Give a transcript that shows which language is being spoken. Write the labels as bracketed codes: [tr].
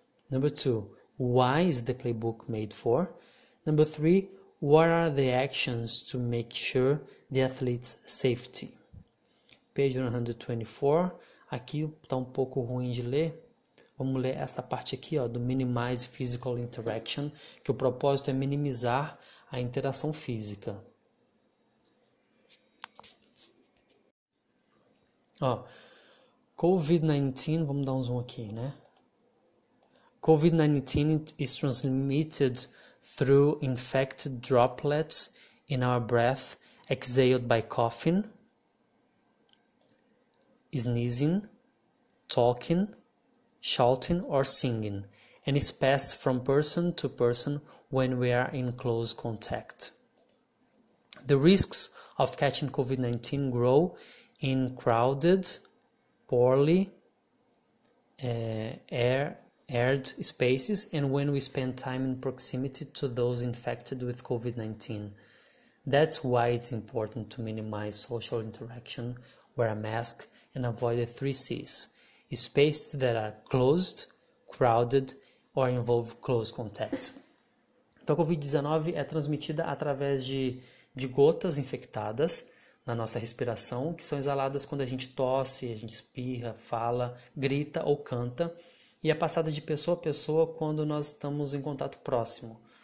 [en] Number 2, why is the playbook made for? Number 3, what are the actions to make sure the athlete's safety? Page 124. [pt] Aqui está um pouco ruim de ler. Vamos ler essa parte aqui, ó, do [en] Minimize Physical Interaction, [pt] que o propósito é minimizar a interação física. Ó, COVID-19, vamos dar um zoom aqui, né? [en] COVID-19 is transmitted through infected droplets in our breath exhaled by coughing, sneezing, talking, shouting or singing, and is passed from person to person when we are in close contact. The risks of catching COVID-19 grow in crowded, poorly aired spaces and when we spend time in proximity to those infected with COVID-19. That's why it's important to minimize social interaction, wear a mask, and avoid the 3 C's. Spaces that are closed, crowded, or involve close contact. [pt] Então, a Covid-19 é transmitida através de gotas infectadas na nossa respiração, que são exaladas quando a gente tosse, a gente espirra, fala, grita ou canta, e é passada de pessoa a pessoa quando nós estamos em contato próximo.